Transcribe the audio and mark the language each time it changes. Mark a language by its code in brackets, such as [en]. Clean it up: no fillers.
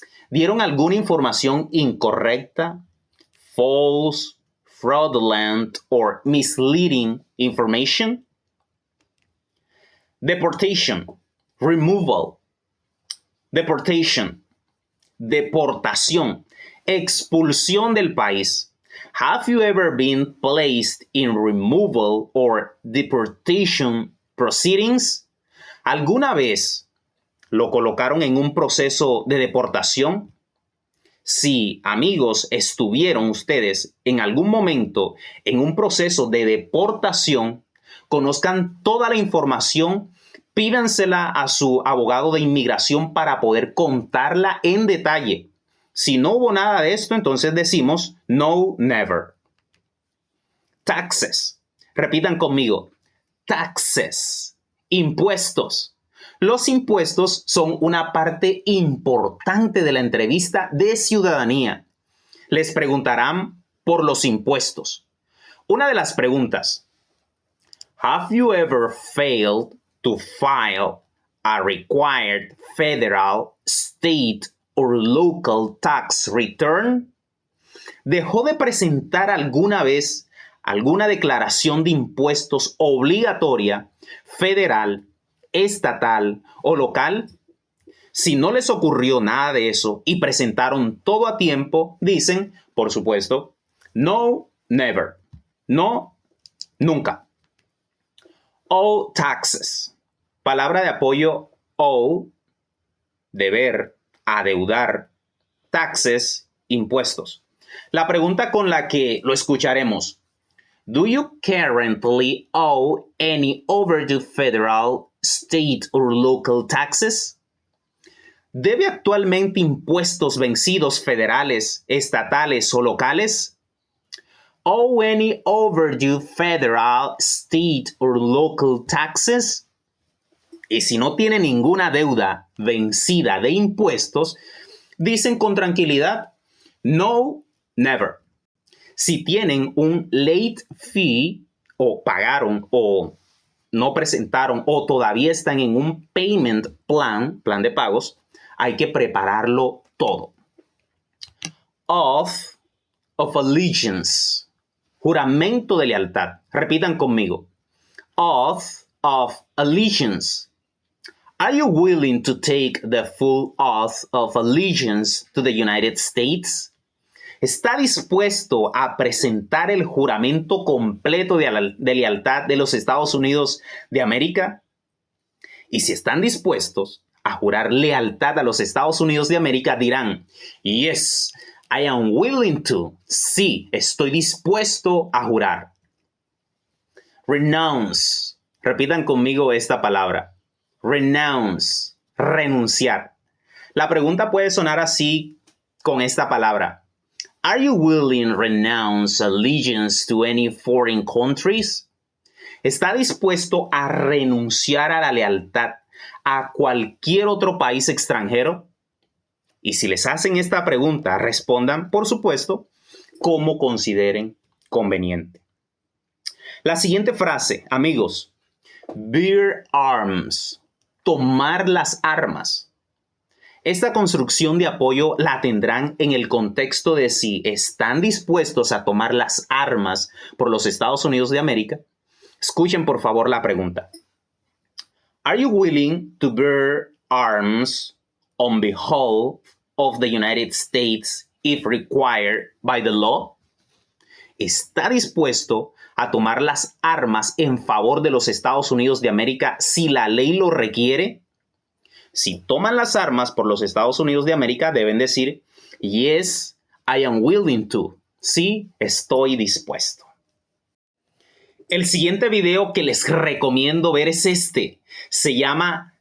[es] ¿Dieron alguna información incorrecta? [en] False, fraudulent, or misleading information? Deportation. Removal, deportation, [es] deportación, expulsión del país. [en] Have you ever been placed in removal or deportation proceedings? [es] ¿Alguna vez lo colocaron en un proceso de deportación? Si, amigos, estuvieron ustedes en algún momento en un proceso de deportación, conozcan toda la información. Pídansela a su abogado de inmigración para poder contarla en detalle. Si no hubo nada de esto, entonces decimos no, [en] never. [es] Taxes. Repitan conmigo. Taxes. Impuestos. Los impuestos son una parte importante de la entrevista de ciudadanía. Les preguntarán por los impuestos. Una de las preguntas. [en] Have you ever failed to file a required federal, state, or local tax return? [es] ¿Dejó de presentar alguna vez alguna declaración de impuestos obligatoria, federal, estatal o local? Si no les ocurrió nada de eso y presentaron todo a tiempo, dicen, por supuesto, no, [en] never. [es] No, nunca. [en] All taxes. [es] Palabra de apoyo owe, deber, adeudar, taxes, impuestos. La pregunta con la que lo escucharemos. [en] Do you currently owe any overdue federal, state or local taxes? [es] ¿Debe actualmente impuestos vencidos federales, estatales o locales? [en] Owe any overdue federal, state or local taxes? [es] Y si no tiene ninguna deuda vencida de impuestos, dicen con tranquilidad, no, [en] never. [es] Si tienen un late fee o pagaron o no presentaron o todavía están en un payment plan de pagos, hay que prepararlo todo. [en] Oath of allegiance, [es] juramento de lealtad. Repitan conmigo. [en] Oath of allegiance. Are you willing to take the full oath of allegiance to the United States? [es] ¿Está dispuesto a presentar el juramento completo de lealtad de los Estados Unidos de América? Y si están dispuestos a jurar lealtad a los Estados Unidos de América, dirán, [en] yes, I am willing to. [es] Sí, estoy dispuesto a jurar. Renounce. Repitan conmigo esta palabra. Renounce, renunciar. La pregunta puede sonar así con esta palabra. [en] Are you willing to renounce allegiance to any foreign countries? [es] ¿Está dispuesto a renunciar a la lealtad a cualquier otro país extranjero? Y si les hacen esta pregunta, respondan, por supuesto, como consideren conveniente. La siguiente frase, amigos. [en] Bear arms. [es] Tomar las armas. Esta construcción de apoyo la tendrán en el contexto de si están dispuestos a tomar las armas por los Estados Unidos de América. Escuchen por favor la pregunta. [en] Are you willing to bear arms on behalf of the United States if required by the law? [es] ¿Está dispuesto a tomar las armas en favor de los Estados Unidos de América si la ley lo requiere? Si toman las armas por los Estados Unidos de América, deben decir, [en] yes, I am willing to. [es] Sí, estoy dispuesto. El siguiente video que les recomiendo ver es este. Se llama